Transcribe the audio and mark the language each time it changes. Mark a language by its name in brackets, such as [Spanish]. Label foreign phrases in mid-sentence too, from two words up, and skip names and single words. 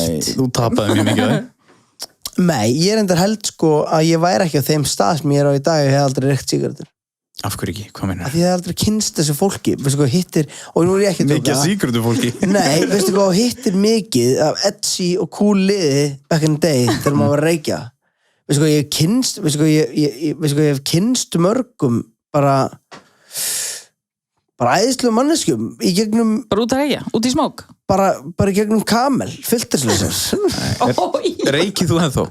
[Icelandic] Nei, þú tapaði mjög mikið á því. Nei, ég endar held sko að ég væri ekki á þeim stað sem ég á í dag og ég hef aldrei reykt sígarettur. Af hverju ekki? Hvað meinar? Af því ég hef aldrei kynst þessu fólki. Veistu hvað hittir, og nú er ég ekki að mikið sígarettu fólki. Nei, veistu hvað hittir mikið af edgy og cool liði [English] back in the day [Icelandic] þegar maður var að reykja. Veistu hvað ég hef kynst mörgum bara æðislu manneskjum í gegnum... Bara út að reykja? Út í smók? Bara í gegnum Camel, filterslausar. Reykið þú ennþá?